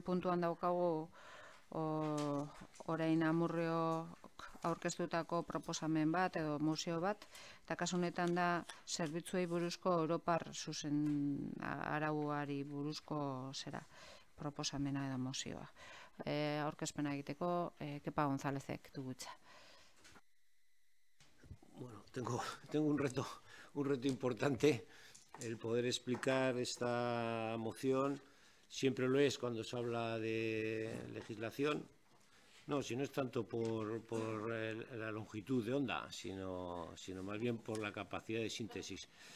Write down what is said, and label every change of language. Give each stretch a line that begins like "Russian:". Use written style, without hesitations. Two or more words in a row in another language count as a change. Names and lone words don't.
Basque: puntuan daukagu orain Amurrio aurkeztutako proposamen bat edo museo bat, eta kasu honetan da zerbitzuei buruzko Europar zuzen arauari buruzko proposamena edo mozioa. Aurkezpena egiteko, Kepa Gonzálezek du hitza.
Spanish: Bueno, tengo un reto importante, el poder explicar esta moción. Siempre lo es cuando se habla de legislación. No, si no es tanto por la longitud de onda, sino más bien por la capacidad de síntesis.